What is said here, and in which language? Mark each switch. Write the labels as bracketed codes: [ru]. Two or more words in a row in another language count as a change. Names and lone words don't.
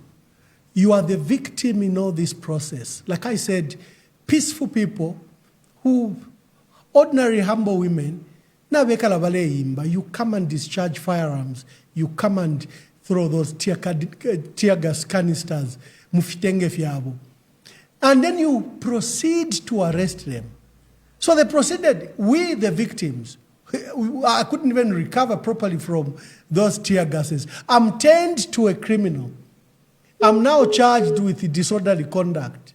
[en] You are the victim in all this process. Like I said, peaceful people who, ordinary humble women, you come and discharge firearms. You come and throw those tear gas canisters. [bem] mufitenge fyabo. [en] And then you proceed to arrest them. So they proceeded, we the victims, I couldn't even recover properly from those tear gases. I'm turned to a criminal. I'm now charged with disorderly conduct.